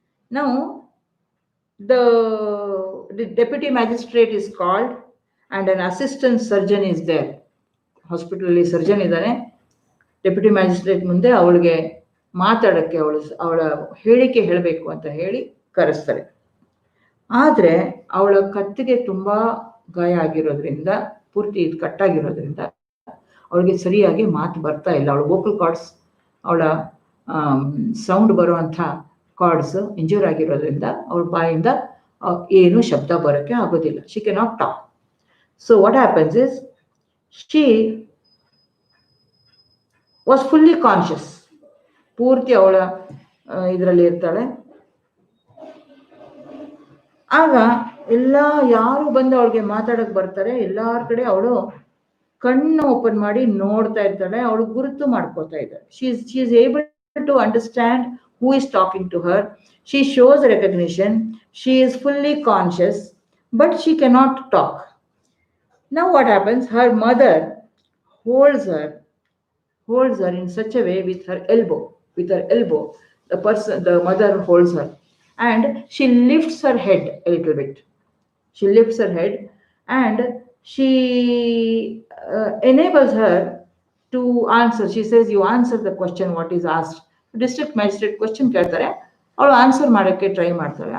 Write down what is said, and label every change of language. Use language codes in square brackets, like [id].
[en] Now the deputy magistrate is called and an assistant surgeon is there. Hospital surgeon [kn] idane. Deputy magistrate ಮುಂದೆ ಅವಳಿಗೆ ಮಾತಾಡಕ್ಕೆ, ಅವಳ ಹೇಳಿಕೆ ಹೇಳಬೇಕು ಅಂತ ಹೇಳಿ ಕರೆಸ್ತಾರೆ. ಆದರೆ ಅವಳ ಕತ್ತಿಗೆ ತುಂಬಾ ಗಾಯ ಆಗಿರೋದ್ರಿಂದ, ಪೂರ್ತಿ ಕಟ್ಟಾಗಿರೋದ್ರಿಂದ ಅವಳಿಗೆ ಸರಿಯಾಗಿ ಮಾತು ಬರ್ತಾ ಇಲ್ಲ. ಅವಳ ವೋಕಲ್ ಕಾರ್ಡ್ಸ್, ಅವಳ ಸೌಂಡ್ ಬರುವಂಥ ಕಾರ್ಡ್ಸ್ ಇಂಜೂರ್ ಆಗಿರೋದ್ರಿಂದ ಅವಳ ಬಾಯಿಂದ ಏನು ಶಬ್ದ ಬರೋಕ್ಕೆ ಆಗೋದಿಲ್ಲ. [en] She can not talk. So what happens is, she was fully conscious. [kn] ಪೂರ್ತಿ ಅವಳ ಇದರಲ್ಲಿ ಇರ್ತಾಳೆ. ಆಗ ಯಾರು ಬಂದು ಅವಳಿಗೆ ಮಾತಾಡಕ್ ಬರ್ತಾರೆ, ಎಲ್ಲಾರ ಕಡೆ ಅವಳು ಕಣ್ಣು ಓಪನ್ ಮಾಡಿ ನೋಡ್ತಾ ಇರ್ತಾಳೆ. ಅವಳು ಗುರುತು ಮಾಡ್ಕೋತಾ ಇದ್ದಾಳೆ. [en] She is able to understand who is talking to her. She shows recognition. She is fully conscious, but she cannot talk. Now what happens, her mother holds her in such a way with her elbow. The mother holds her and she lifts her head a little bit. She lifts her head and she enables her to answer. She says, you answer the question what is asked. [kn] District magistrate question ಕೇಳ್ತಾರೆ, ಅವಳು answer ಮಾಡೋಕ್ಕೆ try ಮಾಡ್ತಾಳೆ.